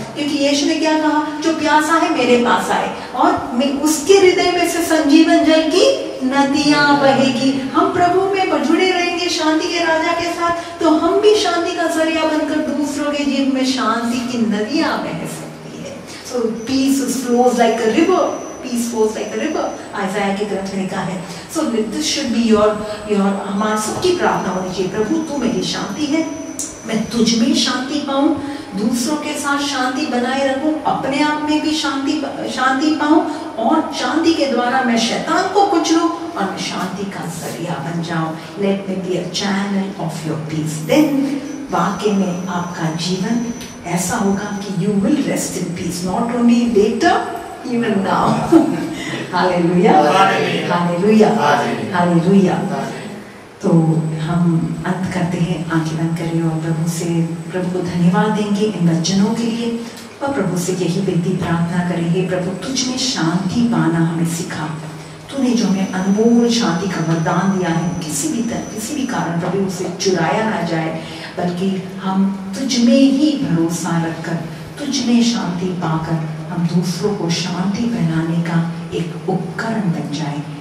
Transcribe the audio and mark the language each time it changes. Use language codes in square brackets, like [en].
[hi] क्योंकि यीशु ने क्या कहा? जो प्यासा है मेरे पास आए और मैं उसके हृदय में से संजीवन जल की नदियां बहेगी। हम प्रभु में जुड़े रहेंगे शांति के राजा के साथ, तो हम भी शांति का जरिया बनकर दूसरों के जीवन में शांति की नदियां बह सकते। [en] So peace flows like a river. Peace flows like a river. [hi] आइज़ाया के ग्रंथ में लिखा है। [en] So this should be your [hi] हमारी सबकी प्रार्थना होनी चाहिए। प्रभु तू मेरी शांति है, मैं तुझ में शांति पाऊं, दूसरों के साथ शांति बनाए रखूं, अपने आप में भी शांति पाऊं और शांति के द्वारा मैं शैतान को कुचलूं और मैं शांति का जरिया बन जाऊं। [en] Let me be a channel of your peace. Then [hi] वाकई में आपका जीवन ऐसा होगा कि [en] you will rest in peace, not only later, even now. Hallelujah, Hallelujah, Hallelujah. [hi] तो हम अंत करते हैं, आंखें बंद करें और प्रभु को धन्यवाद देंगे इन वचनों के लिए और प्रभु से यही विनती प्रार्थना करेंगे, प्रभु तुझ में शांति पाना हमें सिखा। तूने जो हमें अनमोल शांति का वरदान दिया है, किसी भी कारण प्रभु उसे चुराया ना जाए, बल्कि हम तुझ में ही भरोसा रखकर, तुझ में शांति पाकर हम दूसरों को शांति फैलाने का एक उपकरण बन जाए।